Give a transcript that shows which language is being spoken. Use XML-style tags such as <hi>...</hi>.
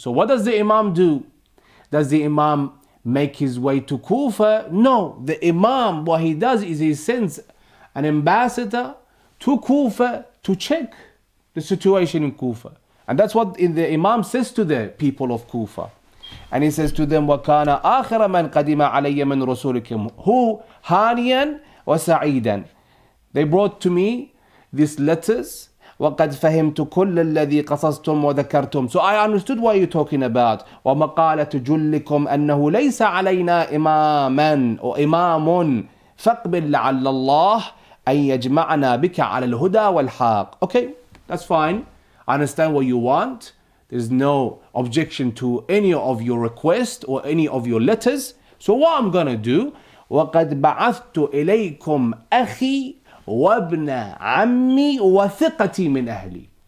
<en>So what does the Imam do? Does the Imam make his way to Kufa? No. The Imam, what he does is he sends an ambassador to Kufa to check the situation in Kufa. And that's what the Imam says to the people of Kufa. And he says to them,</en> <ar>وَكَانَ آخِرَ مَنْ قَدِمَ عَلَيَّ مِنْ رَسُولِكُمْ هُوْ هَانِيًا وَسَعِيدًا.</ar> <en>They brought to me these letters.</en> <ar>وَقَدْ فَهِمْتُ كُلَّ الَّذِي قَصَصْتُمْ وَذَكَرْتُمْ.</ar> <en>So I understood what you're talking about.</en> <ar>وَمَقَالَةُ جُلِّكُمْ أَنَّهُ لَيْسَ عَلَيْنَا إِمَامًا أو إِمَامٌ فَاقْبِلْ لَعَلَّ اللَّهِ أَن يَجْمَعَنَا بِكَ عَلَى الْهُدَى وَالْحَاقِ.</ar> <en>Okay, that's fine. I understand what you want. There's no objection to any of your requests or any of your letters. So what I'm going to do,</en> <ar>وَقَدْ بَعَثْتُ إِلَيْكُمْ أَخِي وَابْنَ عَمِّي وَثِقَتِي مِنْ أَهْلِي.</ar>